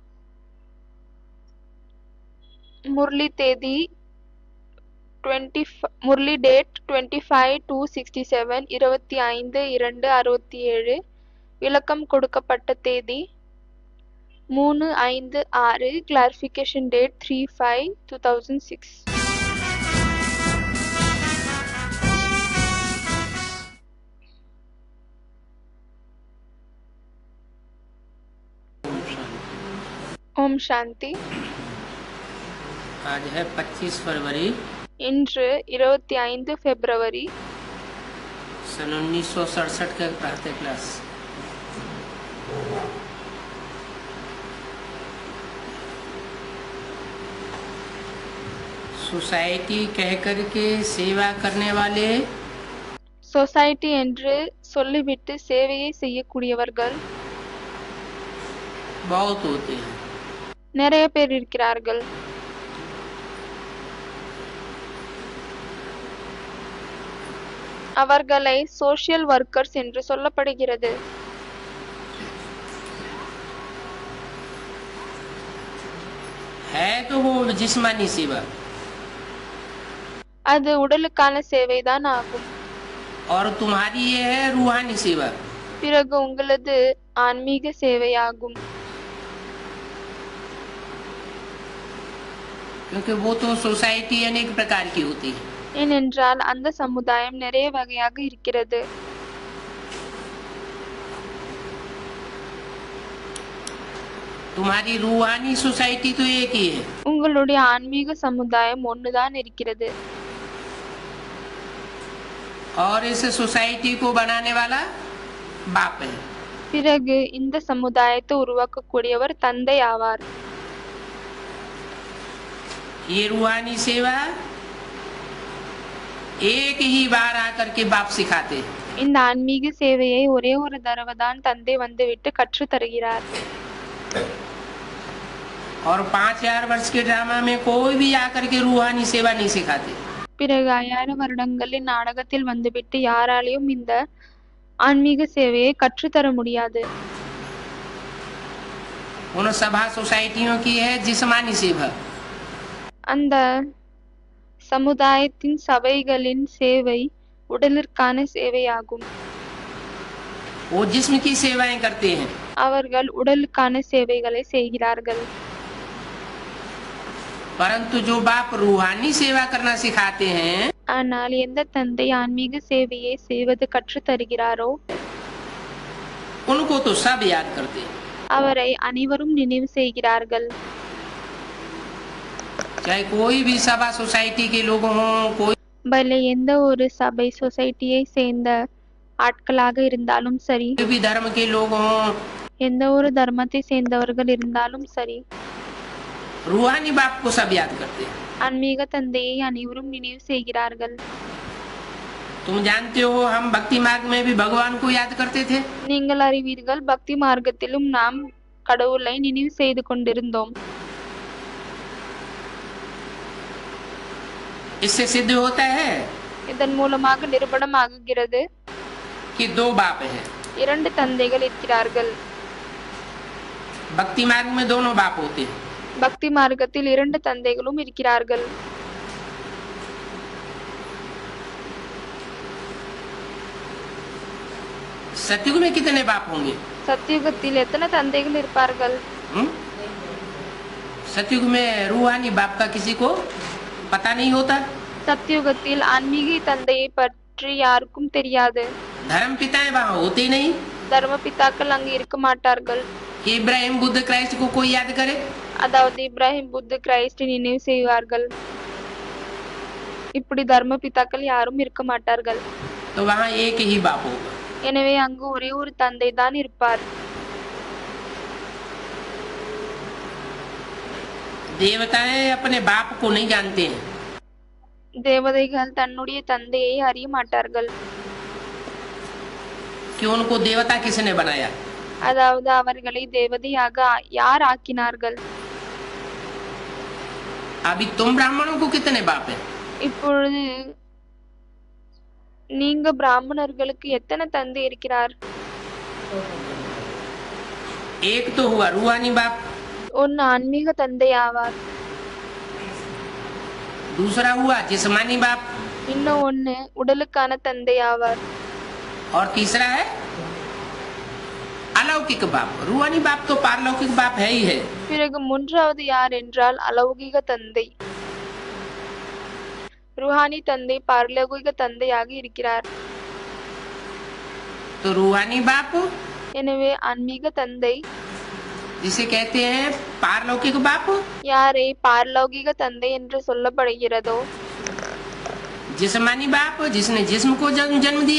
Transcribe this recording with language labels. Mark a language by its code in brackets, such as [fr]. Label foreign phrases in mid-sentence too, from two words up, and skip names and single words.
[ta] முரளி தேதி முரளி டேட் 25/2/67 25/2/67 விளக்கம் கொடுக்கப்பட்ட தேதி 3/5/6 [en] clarification date [ta] 3/5/2006 [hi] ओम शांति। आज है 25 फरवरी [ta] இன்று 25 பிப்ரவரி [hi] सन 1967 का प्रातः क्लास। सोसाइटी कह करके सेवा करने वाले [ta] சொசைட்டி என்று சொல்லிவிட்டு சேவையை செய்யக்கூடியவர்கள் [hi] बहुत होते हैं। [ta] நிறைய பேர் இருக்கிறார்கள்। அவர்களை [en] social workers [ta] என்று சொல்லப்படுகிறது। [hi] है तो वो जिस्मानी सेवा [ta] அது உடலுக்கான சேவைதான் ஆகும்। [hi] और तुम्हारी ये है रूहानी सेवा। [ta] பிறகு உங்களது ஆன்மீக சேவையாகும்। [hi] क्योंकि वो तो सोसाइटी अनेक प्रकार की होती है। [ta] ஏனென்றால் அந்த சமுதாயம் நிறைய வகையாக இருக்கிறது। [hi] तुम्हारी रूहानी सोसाइटी तो एक ही है। [ta] உங்களுடைய ஆன்மீக சமுதாயம் ஒன்றுதான் இருக்கிறது। [hi] और इस सोसाइटी को बनाने वाला बाप है। [ta] பிறகு இந்த சமுதாயத்தை உருவாக்கக்கூடியவர் தந்தை ஆவார்। [hi] ये रूहानी सेवा एक ही बार आकर के बाप सिखाते हैं। [ta] இந்த ஆன்மீக சேவையை ஒரே ஒரு தடவை தான் தந்தை வந்துவிட்டு கற்று தருகிறார்। [hi] और 5000 वर्ष के ड्रामा में कोई भी आकर के रूहानी सेवा नहीं सिखाते। [ta] பிறகு 5000 வருடங்களின் நாடகத்தில் வந்துவிட்டு யாராலையும் இந்த ஆன்மீக சேவையை கற்றுத்தர முடியாது। [hi] उन सभा सोसाइटियों की है जिस्मानी सेवा। [ta] அந்த சமுதாயத்தின் சபைகளின் சேவை உடலிற்கான சேவையாகும்। [hi] वो जिस्म की सेवाएं करते हैं। [ta] அவர்கள் உடலுக்கான சேவைகளை செய்கிறார்கள்। [hi] परंतु जो बाप रूहानी सेवा करना सिखाते हैं [ta] ஆனால் எந்த தந்தை ஆன்மீக சேவையை செய்வது கற்று தருகிறாரோ [hi] उनको तो सब याद करते हैं। [ta] அவரை அனைவரும் நினைவு செய்கிறார்கள்। [hi] चाहे कोई भी सभा सोसाइटी के लोग हों, कोई [ta] பலே எந்த ஒரு சபை சொசைட்டியை சேர்ந்த ஆட்களாக இருந்தாலும் சரி, [hi] भी धर्म के लोग हों, [ta] எந்த ஒரு தர்மத்தை சேர்ந்தவர்கள் இருந்தாலும் சரி, [hi] रूहानी बाप को सब याद करते हैं। [ta] ஆன்மீக தந்தையை அனைவரும் நினைவு செய்கிறார்கள்। [hi] तुम जानते हो हम भक्ति मार्ग में भी भगवान को याद करते थे। [ta] நீங்கள் அறிவீர்கள், பக்தி மார்க்கத்திலும் நாம் கடவுளை நினைவு செய்து கொண்டிருந்தோம்। [hi] इससे सिद्ध होता है [ta] இதன் மூலமாக நிரூபணமாகுகிறது [hi] कि दो बाप हैं। [ta] இரண்டு தந்தைகள் இருக்கிறார்கள்। [hi] भक्ति मार्ग में दोनों बाप होते हैं। [ta] பக்தி மார்க்கத்தில் இரண்டு தந்தைகளும் இருக்கிறார்கள்। [hi] सतयुग में कितने बाप होंगे? [ta] சத்தியுகத்தில் எத்தனை தந்தைகள் இருப்பார்கள்? [hi] सतयुग में रूहानी बाप का किसी को पता नहीं होता। [ta] சத்தியுகத்தில் ஆன்மீக தந்தையை பற்றி யாருக்கும் தெரியாது। [hi] धर्म पिताएं वहाँ होते ही नहीं। [ta] தர்ம பிதாக்கள் அங்கு இருக்க மாட்டார்கள்। [hi] कि इब्राहिम बुद्ध क्राइस्ट को कोई याद करे? [ta] அதாவது இப்ராஹிம் புத்த கிரைஸ்டை நினைவு செய்வார்கள்। இப்படி தர்ம பிதாக்கள் யாரும் இருக்க மாட்டார்கள்। [hi] तो वहाँ एक ही बाप होगा। [ta] எனவே அங்கு ஒரே ஒரு தந்தை தான் இருப்பார்। [hi] देवताएं अपने बाप को नहीं जानते हैं। [ta] தேவதைகள் தன்னுடைய தந்தையை அறிய மாட்டார்கள்। [hi] कि उनको देवता किसने बनाया? [ta] அதாவது அவர்களை தேவதையாக யார் ஆக்கினார்கள்? [hi] अभी तुम ब्राह्मणों को कितने बाप है? [ta] இப்பொழுது நீங்க பிராமணர்களுக்கு எத்தனை தந்தை இருக்கிறார்? [hi] एक तो हुआ रूहानी बाप, [ta] ஒன்னு ஆன்மீக தந்தை ஆவார், [hi] दूसरा हुआ जिस्मानी बाप, [ta] இன்னும் ஒன்னு உடலுக்கான தந்தை ஆவார், [hi] और तीसरा है अलौकिक बाप। रूहानी बाप तो पारलौकिक बाप है ही है। [ta] பிறகு மூன்றாவது யார் என்றால் அலௌகிக தந்தை. ருஹானி தந்தை பாரலௌகிக தந்தையாக இருக்கிறார். [hi] तो रूहानी बाप [ta] எனவே ஆன்மீக தந்தை [hi] जिसे कहते हैं पारलौकिक बाप, [ta] யாரை பாரலௌகிக தந்தை என்று சொல்லப்படுகிறதோ, [hi] जिस्मानी बाप जिसने जिस्म को जन्म दिया,